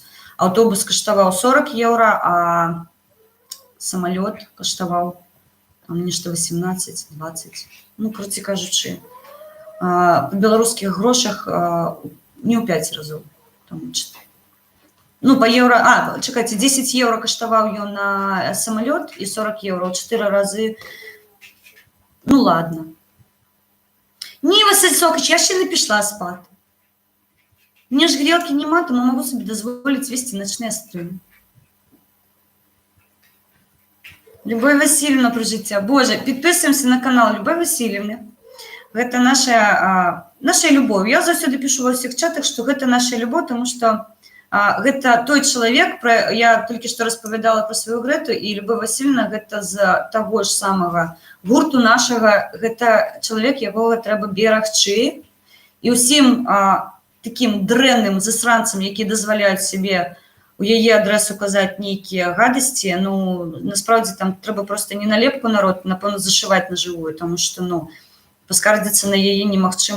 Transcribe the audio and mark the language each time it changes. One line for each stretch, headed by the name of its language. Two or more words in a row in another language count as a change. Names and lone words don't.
Belarusian: Аўтобус каштаваў 40 еўра, а самалёт каштаваў нешта 18-20. Карацей кажучы, па беларускіх грошах не ў 5 разоў. Па еўра, чакайце, 10 еўра каштаваў ён на самалёт і 40 еўра, 4 разы.
Russian: Ладно.
Ukrainian: Не, Василь Сокач, я ще не пішла спати. Мне ж грілки нема, тому можу собі дозволити вести ночні стріми. Любовь Васильевна про життя. Боже, підписуємося на канал Любовь Васильевны.
Belarusian: Гэта наша любовь. Я заўсёды пишу
Russian: во всех чатах, что
Belarusian: гэта наша любовь,
Russian: потому что
Belarusian: гэта той чалавек, я толькі што распавядала про сваю Грэту, і Любовь Васильевна гэта з таго ж самага гурту нашага, гэта чалавек, якога трэба берагчы, і ўсім таким дрэнным засранцам, які дазваляюць себе у яе адресу казаць нейкія гадасці, ну, насправді там трэба просто не налепку народ, напэўна, зашиваць на жывую, тому што, ну, паскардзіцца на яе немагчыма.